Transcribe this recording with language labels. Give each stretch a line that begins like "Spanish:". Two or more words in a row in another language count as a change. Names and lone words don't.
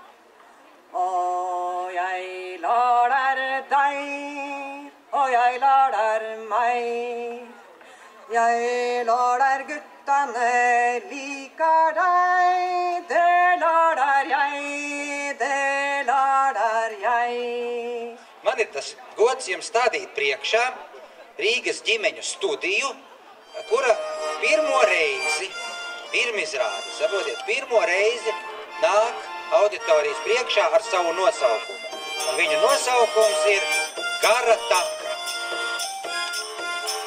Norwegian: Og jeg lar deg, og jeg lar meg. Jeg lar guttene liker deg, det lar jeg, det lar jeg.
Latvian: Man ir tas gods jums stādīt priekšā Rīgas ģimeņu studiju, kura pirmo reizi, pirmizrādi, saprotiet, pirmo reizi nāk auditorijas priekšā ar savu nosaukumu. Un viņu nosaukums ir Gara taka.